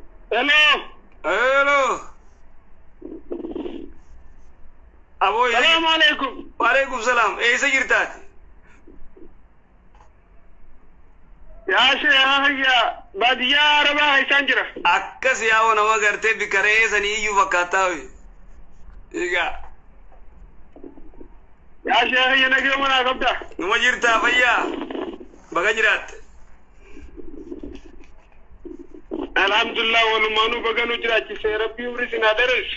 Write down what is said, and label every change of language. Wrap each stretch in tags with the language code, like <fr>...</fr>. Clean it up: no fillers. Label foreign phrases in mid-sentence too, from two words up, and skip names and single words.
<om>Hello. Hello. Abo ya.</om> <ar>السلام عليكم. وعليكم السلام. Isa jirtaati.</ar> <om>Ya hayya baadiyaa arabaa isaan jira. Akkas yaa'oo nama gartee bikaree sanii iyyuu fakkaataa hoyi. Egaa. Ya hayya nagee mana qabda. Numa jirtaa fayyaa. Baga jiraatte. Alhamdulillah walumaanuu baganu jiraachisee rabbii umrii sinaa dheeressu.</om>